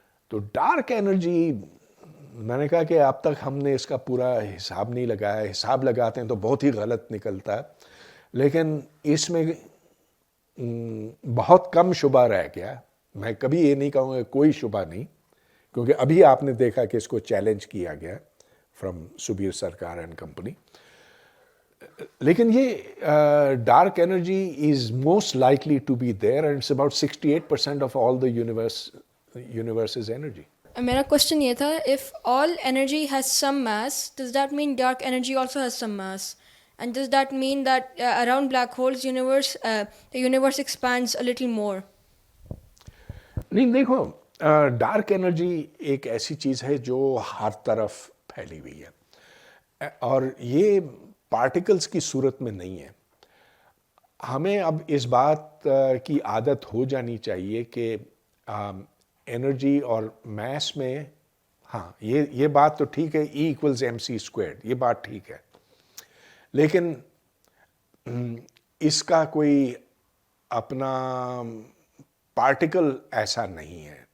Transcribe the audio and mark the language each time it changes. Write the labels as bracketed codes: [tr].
[ur] تو dark energy, میں نے کہا کہ اب تک ہم نے اس کا پورا حساب نہیں لگایا، حساب لگاتے ہیں تو بہت ہی غلط نکلتا ہے، لیکن اس میں بہت کم شبہ رہ گیا. میں کبھی یہ نہیں کہوں گا کوئی شبہ نہیں، کیونکہ ابھی آپ نے دیکھا کہ اس کو چیلنج کیا گیا [en] From Subir Sarkar and company. [ur] لیکن یہ dark energy [en] Is most likely to be there and it's about 68% of all the universe's energy. [ur] میرا کوشچن یہ تھا، [en] if all energy has some mass, does that mean dark energy also has some mass? And does that mean that around black holes the universe expands a little more? [ur] نہیں، دیکھو، dark energy ایک ایسی چیز ہے جو ہر طرف پھیلی ہوئی ہے، اور یہ پارٹیکلز کی صورت میں نہیں ہے. ہمیں اب اس بات کی عادت ہو جانی چاہیے کہ انرجی اور میس میں، ہاں یہ بات تو ٹھیک ہے، E=mc²، یہ بات ٹھیک ہے، لیکن اس کا کوئی اپنا پارٹیکل ایسا نہیں ہے.